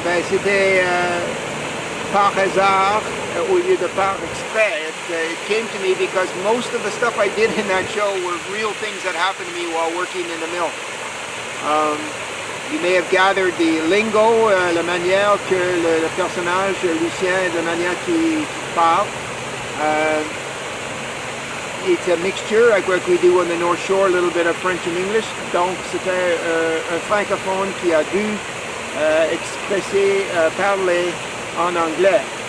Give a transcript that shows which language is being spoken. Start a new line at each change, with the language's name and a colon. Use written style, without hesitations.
French: C'était par hasard au lieu de par exprès.
English: It came to me because most of the stuff I did in that show were real things that happened to me while working in the mill. You may have gathered the lingo,
French: la manière que le personnage Lucien, de manière qu'il parle.
English: It's a mixture, like what we do on the North Shore, a little bit of French and English.
French: Donc c'était un francophone qui a dû expresser, parler en anglais.